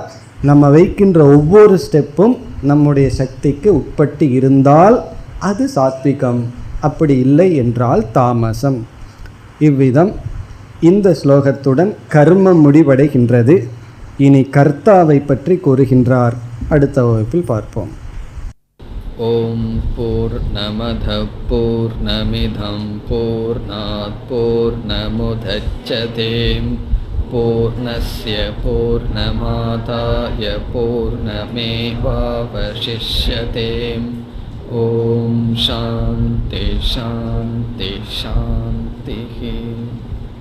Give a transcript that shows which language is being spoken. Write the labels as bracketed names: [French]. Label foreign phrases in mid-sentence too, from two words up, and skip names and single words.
[Tamil] நம்ம வைக்கின்ற ஒவ்வொரு ஸ்டெப்பும் நம்முடைய சக்திக்கு உட்பட்டு இருந்தால் அது சாத்விகம், அப்படி இல்லை என்றால் தாமசம். இவ்விதம் இந்த ஸ்லோகத்துடன் கர்மம் முடிவடைகின்றது. இனி கர்த்தாவை பற்றி கூறுகின்றார். அடுத்த வகுப்பில் பார்ப்போம். [Sanskrit] ॐ पूर्णमद पूर्णमिदं पूर्णात् पूर्णमुदच्यते पूर्णस्य पूर्णमादाय पूर्णमेवावशिष्यते. ॐ शान्ति शान्ति शान्ति.